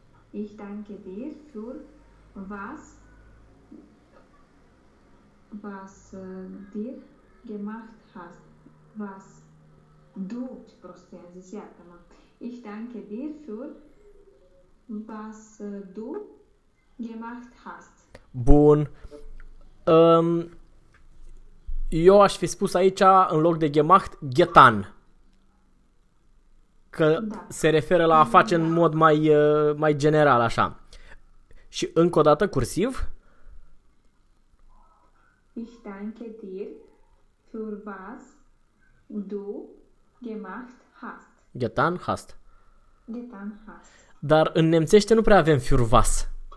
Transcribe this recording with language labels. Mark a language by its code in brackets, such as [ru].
[de] Ich danke dir für was was dir gemacht hast. Was du, [ro] prostie, am zis, iartă-mă. [de] Ich danke dir für was du gemacht hast. [ro] Bun. Eu aș fi spus aici, în loc de gemacht, getan. Că da. Se referă la a face în mod mai, mai general, așa. Și încă o dată, cursiv. [de] Ich danke dir für was du gemacht hast. Getan hast. Getan hast. [ro] Dar în nemțește nu prea avem [de] für was.